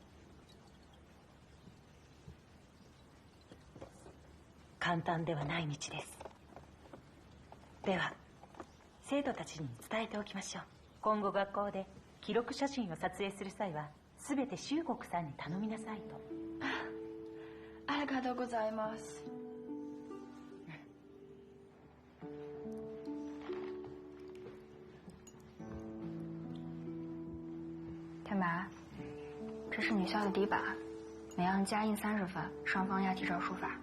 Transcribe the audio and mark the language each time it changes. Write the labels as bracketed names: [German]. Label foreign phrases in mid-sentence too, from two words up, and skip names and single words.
[Japanese] 簡単ではない道です。では生徒たちに伝えておきましょう。今後学校で記録写真を撮影する際は全て秀国さんに頼みなさいと。ありがとうございます。 [Chinese] 天白，这是女校的底板，每样加印30分，双方押题照书法。